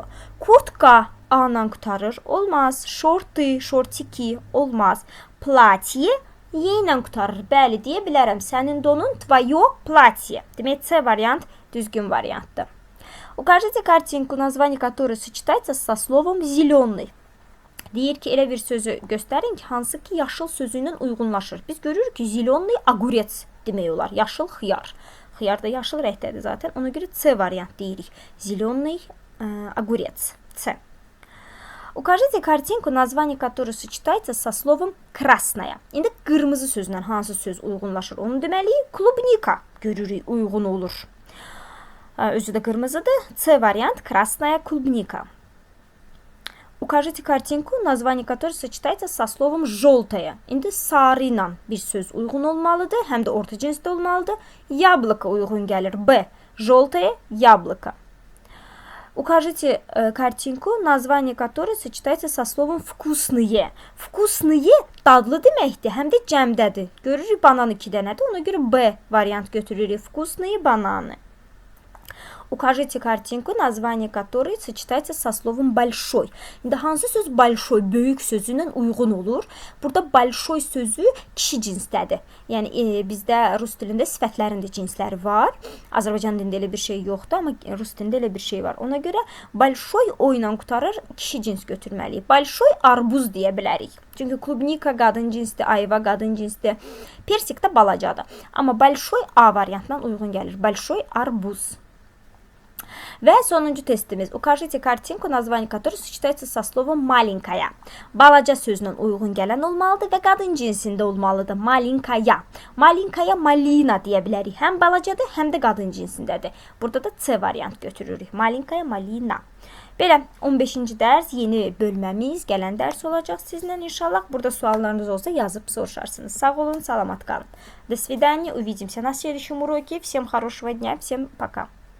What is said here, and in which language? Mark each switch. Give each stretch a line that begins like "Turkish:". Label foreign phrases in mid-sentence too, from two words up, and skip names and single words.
Azerbaijani: Kurtka A-la qutarır, olmaz. Şorty, şortiki, olmaz. Платье Y ilə qutarır. Bəli, deyə bilərəm. Sənin donun
Russian: твое платье.
Azerbaijani: Demək, C variant düzgün variantdır.
Russian: Укажите картинку, название которой сочетается со словом «зеленый».
Azerbaijani: Deyir ki, elə bir sözü göstərin ki, hansı ki, yaşıl sözü ilə uyğunlaşır. Biz görürük ki,
Russian: «зеленый огурец»
Azerbaijani: demək olar. Yaşıl xiyar. Xiyar da yaşıl rəngdədir zaten. Ona görə C variant deyirik.
Russian: «Зеленый огурец». C. Укажите картинку, название которой сочетается со словом «красная».
Azerbaijani: İndi qırmızı sözlə hansı söz uyğunlaşır? Onu deməliyik, клубника görürük, uyğun olur. Özü də qırmızıdır. C variant,
Russian: красная клубника. Укажите картинку, название которой сочетается со словом «желтая».
Azerbaijani: İndi sarı ilə bir söz uyğun olmalıdır, həm də orta cinsdə olmalıdır. Яблоко uyğun gəlir.
Russian: B. Желтое яблоко. Укажите картинку, название которой сочетается со словом вкусные.
Azerbaijani: Вкусные dadlı deməkdir, həm də cəmdədir. Görürük banan 2 dənədir, ona görə B variant götürürük.
Russian: Вкусные бананы. Укажите картинку, название которой сочетается со словом большой.
Azerbaijani: İndi hansı söz большой, böyük sözündən uyğun olur? Burada большой sözü kişi cinsdədir. Yəni bizdə rus dilində sifətlərin də cinsləri var. Azərbaycan dilində elə bir şey yoxdur, amma rus dilində elə bir şey var. Ona görə большой o ilə qutarır, kişi cins götürməliyik.
Russian: Большой арбуз
Azerbaijani: deyə bilərik. Çünki klubnika qadın cinsdir, ayva qadın cinsdir. Persik də balacadır. Amma большой A variantından uyğun gəlir.
Russian: Большой арбуз.
Azerbaijani: Və sonuncu testimiz.
Russian: Укажите картинку, название которой сочетается со словом маленькая.
Azerbaijani: Balaca sözünün uyğun gələn olmalıdır və qadın cinsində olmalıdır.
Russian: Маленькая. Маленькая малина
Azerbaijani: deyə bilərik. Həm balacadır, həm də qadın cinsindədir. Burada da C variant götürürük.
Russian: Маленькая малина.
Azerbaijani: Belə 15-ci dərs yeni bölməmiz, gələn dərs olacaq sizlə inşallah. Burada suallarınız olsa yazıb soruşarsınız. Sağ olun, salamat qalın.
Russian: До свидания, увидимся на следующем уроке. Всем хорошего дня, всем пока.